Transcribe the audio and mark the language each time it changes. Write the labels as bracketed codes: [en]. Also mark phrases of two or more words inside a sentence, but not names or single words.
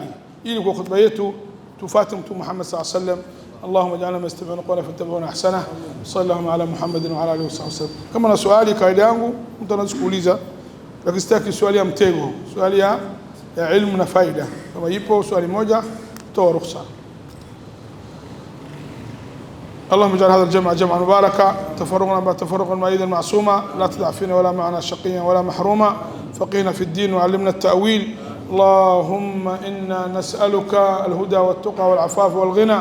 [sw] Ili kwa khutba yetu tufuate Mtume Muhammad [ar] صلى الله عليه وسلم. اللهم اجعلنا مستمعين قولا فيتبعون أحسنه. صلى الله على محمد وعلى آله وسلم. [sw] Kama na swali kaida yangu mtu anaweza kuuliza, lakini sitaki swali ya mtego, swali ya ilmu na faida. Kama ipo swali moja toa ruhusa. [ar] اللهم اجعل هذا الجمع جمعا مباركا، تفرقنا بعد تفرقا مؤيدا معصوما، لا تدع فينا ولا معنا شقيا ولا محروما، فقينا في الدين وعلمنا التأويل. اللهم إنا نسألك الهدى والتقى والعفاف والغنى.